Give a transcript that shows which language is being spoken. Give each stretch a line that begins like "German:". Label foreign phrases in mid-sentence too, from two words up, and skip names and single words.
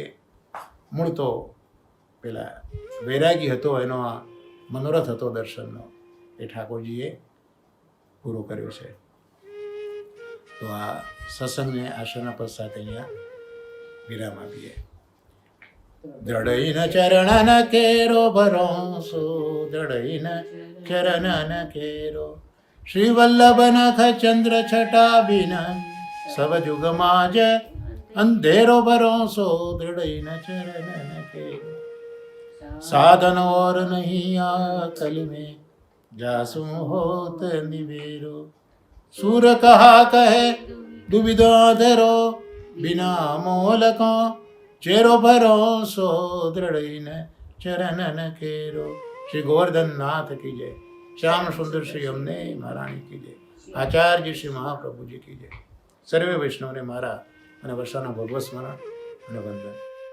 Gujarati: મૂળ તો પેલા વૈરાગી હતો, એનો મનોરથ હતો દર્શનનો, એ ઠાકોરજીએ પૂરો કર્યો છે. તો આ સત્સંગને આશ્રના પદ સાથે અહીંયા વિરામ આપીએ.
Braj: दृढ़ इन चरण केरो भरोसो, दृढ़ इन चरण केरो श्री वल्लभ नख चंद्र छटा बिन सब जुग माज अंधेरो भरोसो दृढ़ न चरण के साधन और नहीं आकल में जासु होत निवेरो सूर कहा कहे दुविधा धरो बिना मोल को चेरो भरोसो दृढ़ न चरण न केरो।
Hindi: श्री गोवर्धन नाथ की जय। श्याम सुंदर श्री अम्ने महाराणी की जय। आचार्य श्री महाप्रभु जी की जय।
Gujarati: સર્વે વૈષ્ણવ ને મારા અને વર્ષાના ભગવત સ્મરણ અને વંદન।